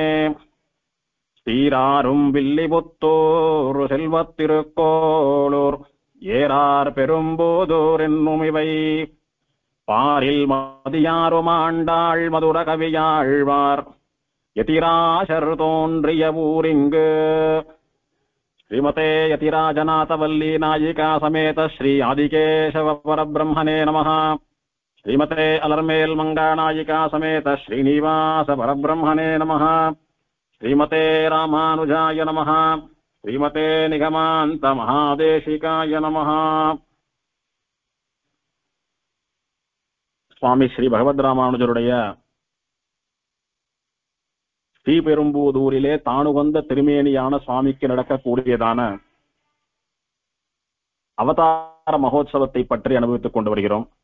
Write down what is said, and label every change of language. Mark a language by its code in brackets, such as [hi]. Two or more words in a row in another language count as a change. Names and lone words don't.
[ta] ஸ்ரீராரும் வில்லிபுத்தூர் செல்வத்திருக்கோளூர் ஏறார் பெரும்போதூர் என்னும் இவை பாரில் மதியாருமாண்டாள் மதுர கவியாழ்வார் யதிராசர் தோன்றிய ஊரிங்கு. [sa] श्रीमते यतिराजनाथवल्ली नायिका समेत श्री आदिकेशव परब्रह्मणे नमः. श्रीमते अलर्मेल् मङ्गा नायिका समेत श्रीनिवास परब्रह्मणे नमः. श्रीमते रामानुजाय नमः। श्रीमते निगमान्त महादेशिकाय नमः. [ta] சுவாமி ஸ்ரீ பகவத் ராமானுஜருடைய ஸ்ரீபெரும்பூதூரிலே தானுகந்த திருமேனியான சுவாமிக்கு நடக்கக்கூடியதான அவதார மகோத்சவத்தை பற்றி அனுபவித்துக் கொண்டு வருகிறோம்.